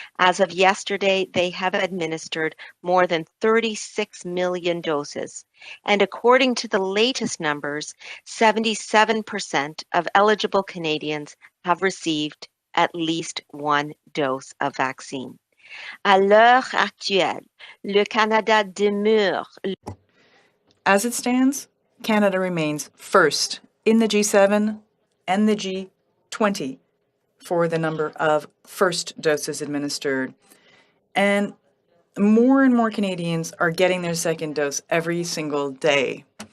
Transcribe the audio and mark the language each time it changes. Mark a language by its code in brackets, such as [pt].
[en] As of yesterday, they have administered more than 36 million doses. And according to the latest numbers, 77% of eligible Canadians have received at least one dose of vaccine. [fr] À l'heure actuelle, le Canada demeure. [en] As it stands, Canada remains first in the G7 and the G20 for the number of first doses administered. And more Canadians are getting their second dose every single day.